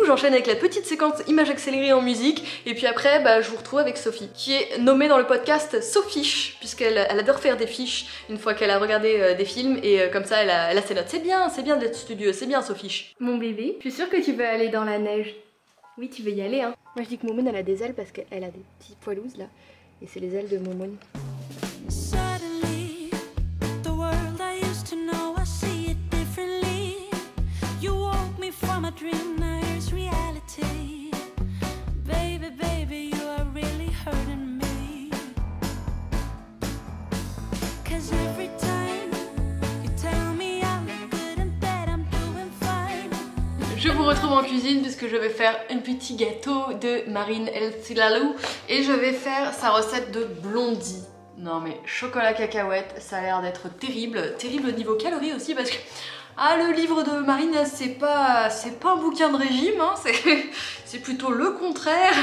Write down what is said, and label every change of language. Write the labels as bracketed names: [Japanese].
[French] J'enchaîne avec la petite séquence image accélérée en musique et puis après je vous retrouve avec Sophie qui est nommée dans le podcast Sophiche puisqu'elle adore faire des fiches une fois qu'elle a regardé des films et comme ça elle a ses notes. C'est bien d'être studieux, c'est bien Sophiche. Mon bébé, je suis sûre que tu veux aller dans la neige. Oui, tu veux y aller hein. Moi je dis que Moumoun elle a des ailes parce qu'elle a des petits poilouses là Et c'est les ailes de Momoun. [English] Suddenly, the world I used to know, I see it differently. You woke me from a dream, now here's reality. Baby, baby, you are really hurting me. 'Cause every time you tell me I look good and that I'm doing fine. [French] Je vous retrouve en cuisine puisque je vais faire un petit gâteau de Marine El Cilalou et je vais faire sa recette de blondie. Non mais chocolat cacahuète, ça a l'air d'être terrible, terrible au niveau calories aussi parce que le livre de Marine c'est pas un bouquin de régime, hein, c'est plutôt le contraire.